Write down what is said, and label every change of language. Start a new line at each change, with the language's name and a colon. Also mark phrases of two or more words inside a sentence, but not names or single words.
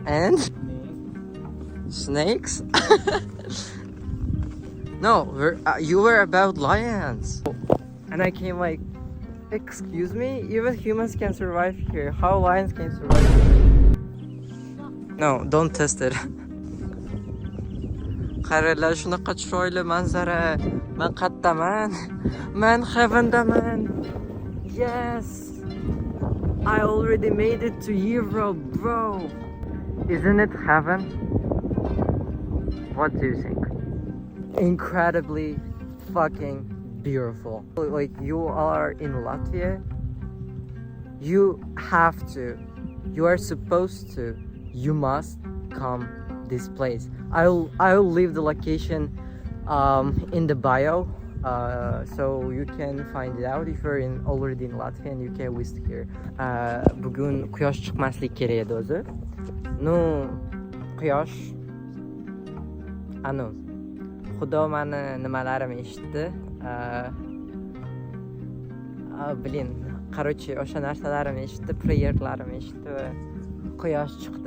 English: And? Snakes? No, you were about lions. And I came like, excuse me? Even humans can survive here. How lions can survive here? No, don't test it.
Uzbek: Qaranglar, shunaqa chiroyli manzara. Men qayerdaman? Men heavendaman.
English: Yes. I already made it to Europe, bro. Isn't it heaven? What do you think? Incredibly fucking beautiful. Like, you are in Latvia. You have to. You are supposed to. You must come this place. I'll leave the location in the bio, so you can find it out if you're already in Latvia and you can visit here.
Uzbek: Bugun quyosh chiqmaslik kerak edi o'zi. No, quyosh. Anu. Xudo meni nimalarim eshitdi. Bilin, qarochi o'sha narsalarimni eshitdi, prayerlarimni eshitdi va quyosh chiqdi.